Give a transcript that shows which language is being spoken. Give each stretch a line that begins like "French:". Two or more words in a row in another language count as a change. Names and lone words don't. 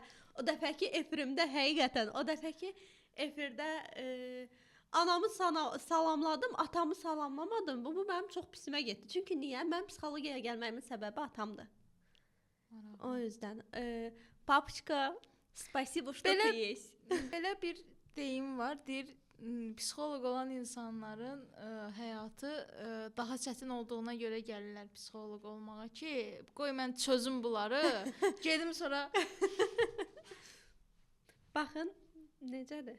Azerbaijani: O dəfəki efirimdə həqiqətən, o dəfəki efirdə anamı salamladım, atamı salamlamadım. Bu mənim çox pisimə getdi. Çünki niyə? Mən psixologiyaya gəlməyimin səbəbi atamdır.
Turkish: O yüzden papuçka,
Russian: spasibo, что ты есть.
Azerbaijani: Belə bir deyim var, deyir psixoloq olan insanların həyatı daha çətin olduğuna görə gəlirlər psixoloq olmağa ki, qoy mən çözüm bunları, gedim sonra. Baxın, necədir?